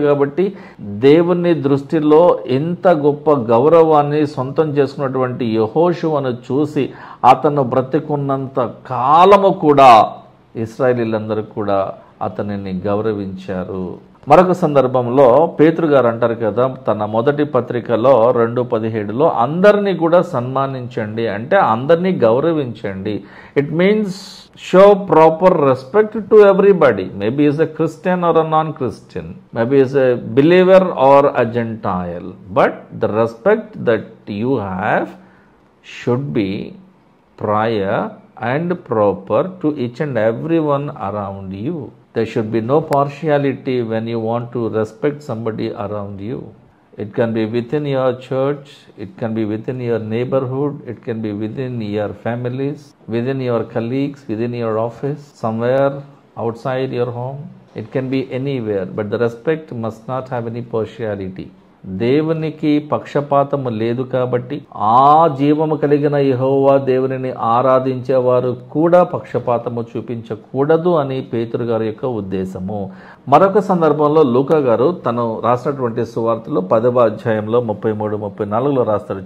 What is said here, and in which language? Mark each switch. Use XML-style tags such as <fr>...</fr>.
<te>కాబట్టి దేవుని దృష్టిలో ఎంత గొప్ప గౌరవాన్ని సొంతం చేసుకున్నటువంటి యెహోషువను చూసి అతను బ్రతికున్నంత కాలము కూడా ఇశ్రాయేలీయులందరూ కూడా అతనిని గౌరవించారు. మరొక సందర్భంలో పేతురు గారు అంటారు కదా, తన మొదటి పత్రికలో 2:17లో అందరినీ కూడా సన్మానించండి అంటే అందరినీ గౌరవించండి.</te> <en>It means show proper respect to everybody. Maybe is a Christian or a non-Christian, maybe is a believer or a Gentile, but the respect that you have should be prior and proper to each and everyone around you. There should be no partiality when you want to respect somebody around you. It can be within your church, it can be within your neighborhood, it can be within your families, within your colleagues, within your office, somewhere outside your home. It can be anywhere, but the respect must not have any partiality.</en> <te>దేవునికి పక్షపాతము లేదు కాబట్టి ఆ జీవము కలిగిన యెహోవా దేవునిని ఆరాధించేవారు కూడా పక్షపాతము చూపించకూడదు అని పేతురు గారి యొక్క ఉద్దేశము. మరొక సందర్భంలో లూకా గారు తను రాసినటువంటి సువార్తలో 10వ అధ్యాయంలో 33-34లో రాస్తారు.</te>